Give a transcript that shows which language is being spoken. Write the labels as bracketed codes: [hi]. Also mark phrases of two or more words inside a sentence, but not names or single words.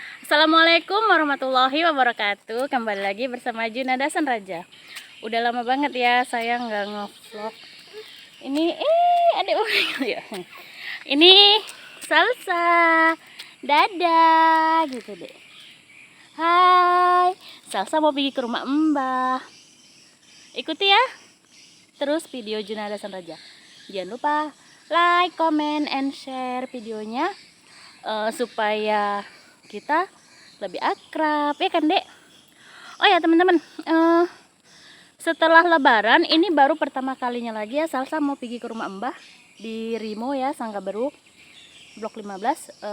[ar] Assalamualaikum warahmatullahi wabarakatuh. [id] Kembali lagi bersama Junada San Raja. Udah lama banget ya saya nggak nge-vlog. Ini adik ya. Ini Salsa. Dadah gitu deh. Hai, Salsa mau pergi ke rumah Mbah. Ikuti ya terus video Junada San Raja. Jangan lupa [en] like, comment, and share [id] videonya supaya kita lebih akrab ya kan dek. Oh ya teman-teman, setelah lebaran ini baru pertama kalinya lagi ya Salsa mau pergi ke rumah Mbah di Rimo ya, Sangga Baru blok 15.